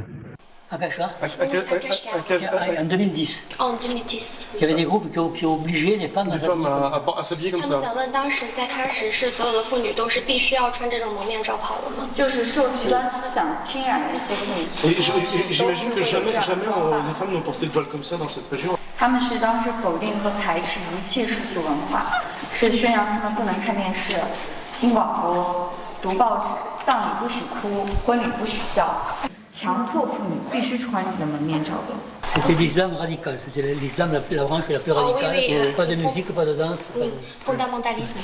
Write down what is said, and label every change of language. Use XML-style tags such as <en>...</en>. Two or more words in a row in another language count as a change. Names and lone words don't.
<fr>À Kashgar. En 2010. En 2010. Il y avait des groupes qui ont obligé les femmes à s'habiller comme ça.</fr> <zh>他们想问，当时在开始是所有的妇女都是必须要穿这种蒙面罩袍的吗？就是受极端思想侵染的一些妇女。</zh> <fr>Et j'imagine que jamais les femmes n'ont porté le voile comme ça dans cette région.</fr> <zh>他们是当时否定和排斥一切世俗文化，是宣扬他们不能看电视、听广播、读报纸，葬礼不许哭，婚礼不许笑，强迫妇女必须穿这个蒙面罩的。</zh> <fr>C'était l'islam radical, c'était l'islam la branche la plus radicale. Pas de musique, pas de danse. Fondamentalisme.</fr>